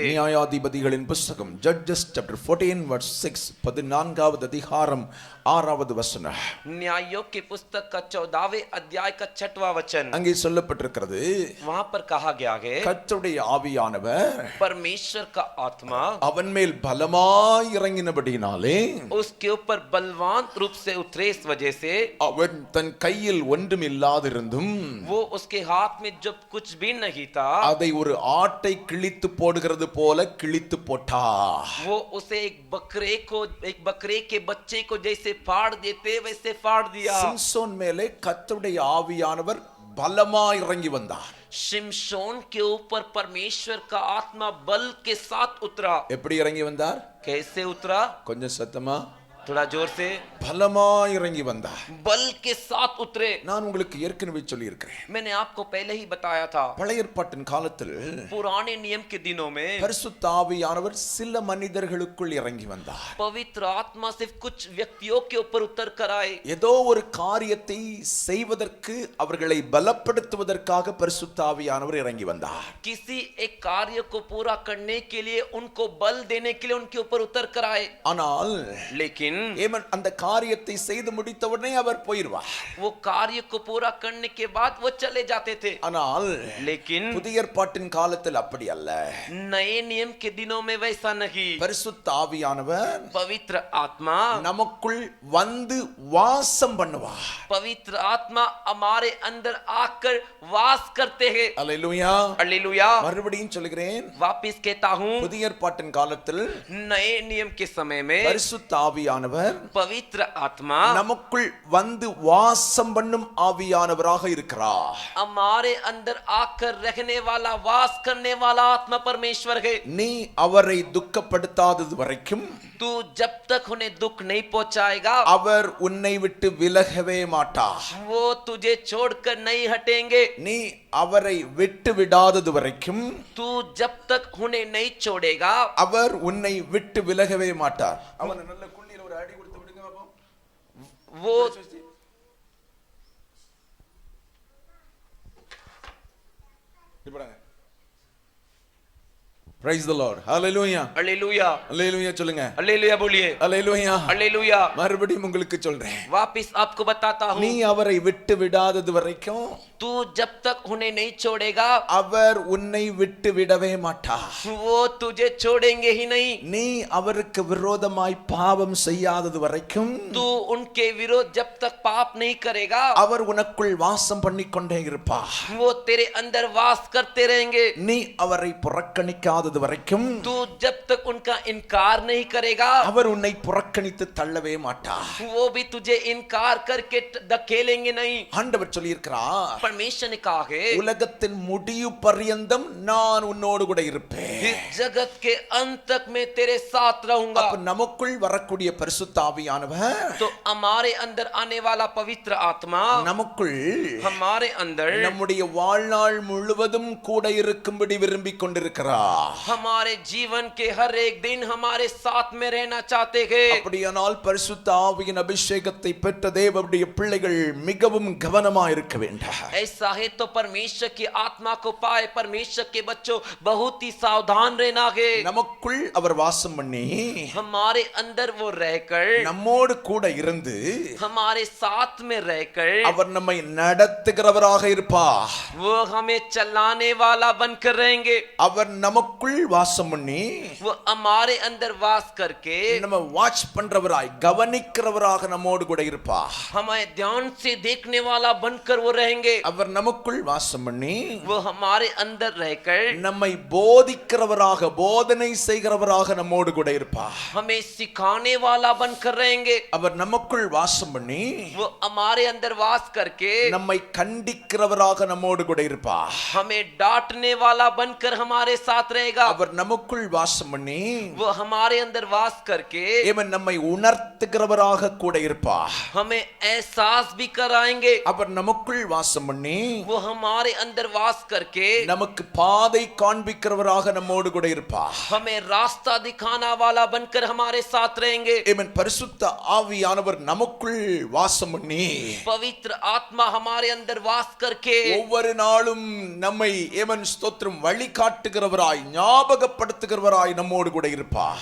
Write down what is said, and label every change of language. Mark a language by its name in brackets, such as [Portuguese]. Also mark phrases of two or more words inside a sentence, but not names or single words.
[Tamil] நியாயாதிபதிகளின் புத்தகம் [English] Judges chapter 14 verse 6 [Tamil] 14வது அதிகாரம் 6வது வசனம். [Hindi] न्यायों की पुस्तक का 14वें अध्याय का 6वां वचन। [Tamil] அங்கே சொல்லப்பட்டிருக்கிறது, [Hindi] वहां पर कहा गया है [Tamil] கர்த்தருடைய ஆவியானவர் [Hindi] परमेश्वर का आत्मा [Tamil] அவன் மேல் பலமாய் இறங்கினபடியினாலே [Hindi] उसके ऊपर बलवान रूप से उतरे, इस वजह से [Tamil] அவன் தன் கையில் ஒன்றும் இல்லாதிருந்தும் [Hindi] वो उसके हाथ में जब कुछ भी नहीं था [Tamil] அதை ஒரு ஆட்டை கிழித்து போடுகிறது போல கிழித்து போட்டார். [Hindi] वो उसे एक बकरे के बच्चे को जैसे फाड़ देते वैसे फाड़ दिया। [Tamil] சிம்சோன் மேலே கர்த்தருடைய ஆவியானவர் பலமாய் இறங்கி வந்தார். [Hindi] शिमशोन के ऊपर परमेश्वर का आत्मा बल के साथ उतरा। [Tamil] எப்படி இறங்கி வந்தார்? [Hindi] कैसे उतरा? [Tamil] கொஞ்சம் சத்தமா. [Hindi] थोड़ा जोर से। [Tamil] பலமாய் இறங்கி வந்தார். [Hindi] बल के साथ उतरे। [Tamil] நான் உங்களுக்கு ஏற்கனவே சொல்லி இருக்கிறேன், [Hindi] मैंने आपको पहले ही बताया था, [Tamil] பழைய ஏற்பாட்டின் காலத்தில் [Hindi] पुराने नियम के दिनों में [Tamil] பரிசுத்த ஆவியானவர் சில மனிதர்களுக்குள் இறங்கி வந்தார். [Hindi] पवित्र आत्मा सिर्फ कुछ व्यक्तियों के ऊपर उतर कर आए। [Tamil] ஏதோ ஒரு காரியத்தை செய்வதற்கு அவர்களை பலப்படுத்துவதற்காக பரிசுத்த ஆவியானவர் இறங்கி வந்தார். [Hindi] किसी एक कार्य को पूरा करने के लिए उनको बल देने के लिए उनके ऊपर उतर कर आए। [Tamil] ஆனால் [Hindi] लेकिन [Tamil] ஏமன் அந்த காரியத்தை செய்து முடித்தவுடனே அவர் போயிடுவார். [Hindi] वो कार्य को पूरा करने के बाद वो चले जाते थे। [Tamil] ஆனால் [Hindi] लेकिन [Tamil] புதிய ஏற்பாட்டின் காலத்தில் அப்படி அல்ல. [Hindi] नए नियम के दिनों में वैसा नहीं। [Tamil] பரிசுத்த ஆவியானவர் [Hindi] पवित्र आत्मा [Tamil] நமக்குள் வந்து வாசம் பண்ணுவார். [Hindi] पवित्र आत्मा हमारे अंदर आकर वास करते हैं। [Tamil] அல்லேலூயா. [Hindi] हालेलुया। [Tamil] மறுபடியும் சொல்கிறேன், [Hindi] वापिस कहता हूँ, [Tamil] புதிய ஏற்பாட்டின் காலத்தில் [Hindi] नए नियम के समय में [Tamil] பரிசுத்த ஆவியானவர் [Hindi] पवित्र आत्मा [Tamil] நமக்குள் வந்து வாசம் பண்ணும் ஆவியானவராக இருக்கிறார். [Hindi] हमारे अंदर आकर रहने वाला, वास करने वाला आत्मा परमेश्वर है। [Tamil] நீ அவரை துக்கப்படுத்தாதது வரைக்கும் [Hindi] तू जब तक उन्हें दुख नहीं पहुंचाएगा [Tamil] அவர் உன்னை விட்டு விலகவே மாட்டார். [Hindi] वो तुझे छोड़कर नहीं हटेंगे। [Tamil] நீ அவரை விட்டு விடாதது வரைக்கும் [Hindi] तू जब तक उन्हें नहीं छोड़ेगा [Tamil] அவர் உன்னை விட்டு விலகவே மாட்டார். அவனை நல்ல குள்ளில ஒரு அடி கொடுத்து விடுங்க பாப்போம். [Hindi] वो [Tamil] இப்படாங்க. [English] Praise the Lord. Hallelujah. [Hindi] हालेलुया। [Tamil] Hallelujah சொல்லுங்க. [Hindi] हालेलुया बोलिए। [English] Hallelujah. [Hindi] हालेलुया। [Tamil] மறுபடியும் உங்களுக்கு சொல்றேன், [Hindi] वापिस आपको बताता [Tamil] நீ [Hindi] हूँ, [Tamil] அவரை விட்டு விடாதது வரைக்கும் [Hindi] तू जब तक उन्हें नहीं छोड़ेगा [Tamil] அவர் உன்னை விட்டு விடவே மாட்டார். [Hindi] वो तुझे छोड़ेंगे ही नहीं। [Tamil] நீ அவருக்கு விரோதமாய் பாவம் செய்யாதது வரைக்கும் [Hindi] तू उनके विरोध जब तक पाप नहीं करेगा [Tamil] அவர் உனக்குள் வாசம் பண்ணிக்கொண்டே இருப்பார். [Hindi] वो तेरे अंदर वास करते रहेंगे। [Tamil] நீ அவரை புறக்கணிக்காதது வரைக்கும் [Hindi] तू जब तक उनका इनकार नहीं करेगा [Tamil] அவர் உன்னை புறக்கணித்து தள்ளவே மாட்டார். [Hindi] वो भी तुझे इनकार करके धकेलेंगे नहीं। [Tamil] ஆண்டவர் சொல்லியிருக்கிறார், [Hindi] परमेश्वर ने कहा है, [Tamil] உலகத்தின் முடிவு பர்யந்தம் நான் உன்னோடு கூட இருப்பேன். [Hindi] इस जगत के अंत तक मैं तेरे साथ रहूंगा। [Tamil] அப்ப நமக்குள் வரக்கூடிய பரிசுத்த ஆவியானவர் [Hindi] तो हमारे अंदर आने वाला पवित्र आत्मा [Tamil] நமக்குள் [Hindi] हमारे अंदर [Tamil] நம்முடைய வாழ்நாள் முழுவதும் கூட இருக்கும்படி விரும்பிக் கொண்டிருக்கிறார். [Hindi] हमारे जीवन के हर एक दिन हमारे साथ में रहना चाहते हैं। [Tamil] அப்படியானால் பரிசுத்த ஆவியின் அபிஷேகத்தை பெற்ற தேவனுடைய பிள்ளைகள் மிகவும் கவனமாக இருக்க வேண்டும். [Hindi] ऐसा है तो परमेश्वर की आत्मा को पाए परमेश्वर के बच्चों बहुत ही सावधान रहना है। [Tamil] நமக்குள் அவர் வாசம் பண்ணி [Hindi] हमारे अंदर वो रहकर, [Tamil] நம்மோடு கூட இருந்து [Hindi] हमारे साथ में रहकर [Tamil] அவர் நம்மை நடத்துகிறவராக இருப்பார். [Hindi] वो हमें चलाने वाला बनकर रहेंगे। [Tamil] அவர் நமக்குள் வாசம் பண்ணி [Hindi] वो हमारे अंदर वास करके [Tamil] நம்ம வாட்ச் பண்றவராய் கவனிக்கிறவராக நம்மோடு கூட இருப்பார். [Hindi] हमें ध्यान से देखने वाला बनकर वो रहेंगे। [Tamil] அவர் நமக்குள் வாசம் பண்ணி [Hindi] वो हमारे अंदर रहकर [Tamil] நம்மை போதிக்கிறவராக போதனை செய்கிறவராக நம்மோடு கூட இருப்பார். [Hindi] हमें सिखाने वाला बनकर रहेंगे। [Tamil] அவர் நமக்குள் வாசம் பண்ணி [Hindi] वो हमारे अंदर वास करके [Tamil] நம்மை கண்டிக்கிறவராக நம்மோடு கூட இருப்பார். [Hindi] हमें डांटने वाला बनकर हमारे साथ रहेगा। करेगा। [Tamil] அவர் நமக்குள் வாசம் பண்ணி [Hindi] वो हमारे अंदर वास करके [Tamil] இவன் நம்மை உணர்த்துகிறவராக கூட இருப்பார். [Hindi] हमें एहसास भी कराएंगे। [Tamil] அவர் நமக்குள் வாசம் பண்ணி [Hindi] वो हमारे अंदर वास करके [Tamil] நமக்கு பாதை காண்பிக்கிறவராக நம்மோடு கூட இருப்பார். [Hindi] हमें रास्ता दिखाना वाला बनकर हमारे साथ रहेंगे। [Tamil] இவன் பரிசுத்த ஆவியானவர் நமக்குள் வாசம் பண்ணி [Hindi] पवित्र आत्मा हमारे अंदर वास करके [Tamil] ஒவ்வொரு நாளும் நம்மை ஏமன் ஸ்தோத்திரம் வழிகாட்டுகிறவராய் ஞாபகப்படுத்துகிறவராய் நம்மோடு கூட இருப்பார்.